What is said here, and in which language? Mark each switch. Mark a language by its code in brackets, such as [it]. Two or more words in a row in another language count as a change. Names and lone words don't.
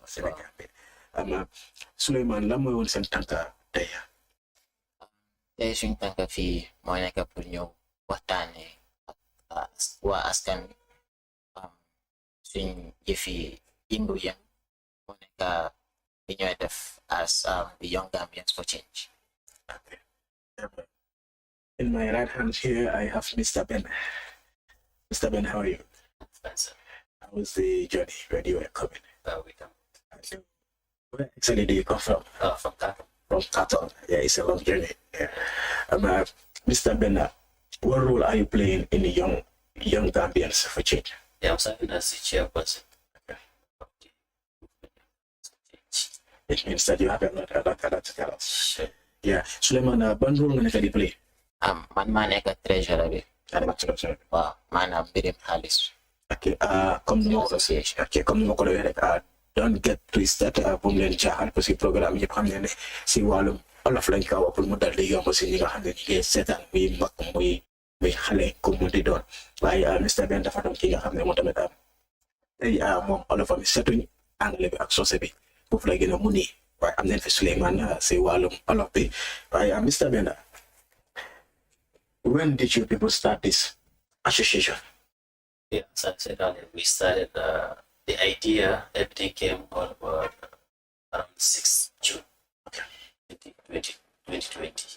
[wo] Sénégal bi Souleymane lan mooy woon seen tànka tey Tey suñ tànk fii mooy nekk pour ñëw waxtaanee ak waa askan bi suñ jëfi yëngu-yëngu moo nekk li ñooy def [en] as the Young Gambians for Change. In my right hand here I have Mr. Ben. Mr. Ben, how are you? How was the journey when you were coming? We come Where exactly do you come from? from Kato. From Qatar. Yeah, it's a long journey. Yeah. Mr. Ben, what role are you playing in the young Gambians for change? Yeah, I'm serving as the chairperson. It means that you have a lot to tell us. Sure. Yeah. [wo] Souleymane, ban role nga nekk di play? Man maa nekk treasurer bi. Waaw maanaam mbirim xaalis. Okay, comme ni ma ko doon rek [en] don't get twisted [wo] bu mu leen caaxaan [fr] parce que [wo] programme yëpp xam ne ne si wàllum olof lañ ko wax pour mu dal di yomb si ñi nga xam ne ñu ngi seetaan muy mag muy xale ku mu di doon waaye Mr. Ben dafa doon ki nga xam ne moo tamit tey moom olofam setuñ anglais bi ak soose bi foofu la gën a mu nii waaye am nañ fi Souleymane si wàllum olof bi waaye Mr. [en] Ben, when did you people start this association? Yeah, so I said earlier, we started the idea, everything came on board around 6th June 2020.